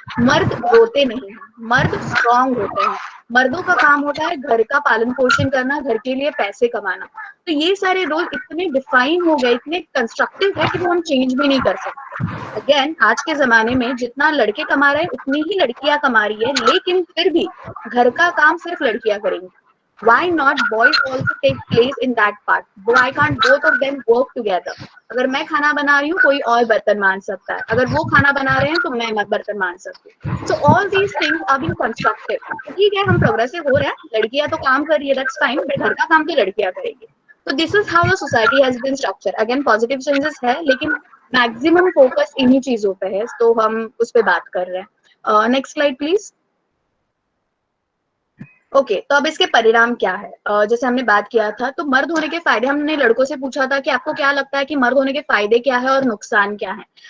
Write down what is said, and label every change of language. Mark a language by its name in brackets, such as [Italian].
[Hindi] मर्द रोते नहीं हैं, मर्द स्ट्रांग होते हैं। मर्दों का काम होता है घर का पालन पोषण करना, घर के लिए पैसे कमाना। तो ये सारे रोल इतने डिफाइन हो गए, इतने कंस्ट्रक्टिव है कि वो हम चेंज भी नहीं कर सकते। अगेन आज के जमाने में जितना लड़के कमा रहे हैं उतनी ही लड़कियां कमा रही है, लेकिन फिर भी घर का काम सिर्फ लड़कियां करेंगी। [English] Why not boys also take place in that part? Why can't both of them work together? [Hindi] अगर मैं खाना बना रही हूँ कोई और बर्तन मान सकता है, अगर वो खाना बना रहे हैं तो मैं बर्तन मान सकती हूँ। [English] So all these things are being constructive. [Hindi] तो ठीक है, हम प्रोग्रेसिव हो रहे हैं, लड़कियां तो काम कर रही है, [English] that's fine, [Hindi] बट घर का काम तो लड़कियां करेंगी। तो [English] this is how the society has been structured. Again positive changes [Hindi] है, लेकिन मैक्सिमम फोकस इन्हीं चीजों पे है, तो हम उस पर बात कर रहे हैं। [English] Next slide please. [Hindi] ओके, तो अब इसके परिणाम क्या है? जैसे हमने बात किया था, तो मर्द होने के फायदे, हमने लड़कों से पूछा था कि आपको क्या लगता है कि मर्द होने के फायदे क्या है और नुकसान क्या है।